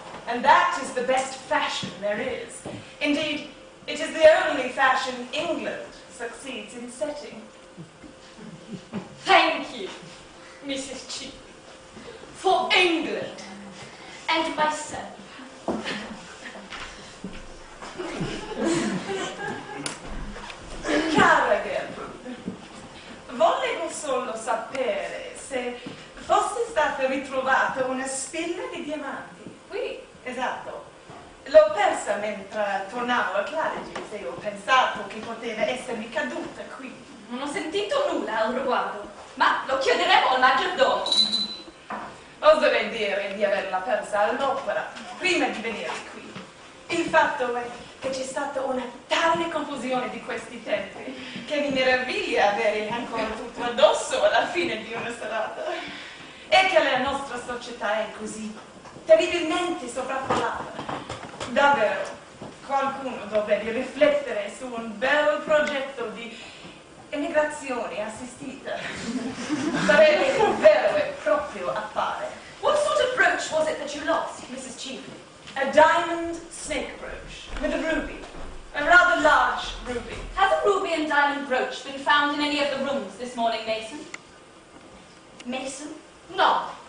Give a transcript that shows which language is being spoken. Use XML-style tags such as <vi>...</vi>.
<en>And that is the best fashion there is. Indeed, it is the only fashion England succeeds in setting. Thank you, Mrs. Chilby, for England and myself.</en> <it>Cara Gertrude, volevo solo sapere se fosse stata ritrovata una spilla di diamanti. Qui? Esatto. L'ho persa mentre tornavo a Claridge's e ho pensato che poteva essermi caduta qui. Non ho sentito nulla al riguardo, ma lo chiederemo al maggiordomo. Oserei dire di averla persa all'opera, prima di venire qui. Il fatto è che c'è stata una tale confusione di questi tempi che mi meraviglia avere ancora tutto addosso alla fine di una serata. E che la nostra società è così terribilmente sovraffollata. Davvero, qualcuno dovrebbe riflettere su un bel progetto di emigrazione assistita. Sarebbe un vero e proprio affare.</it> <en>What sort of brooch was it that that you lost, Mrs. Cheveley? A diamond snake brooch with a ruby. A rather large ruby. Has a ruby and diamond brooch been found in any of the rooms this morning, Mason? Mason? No.</en>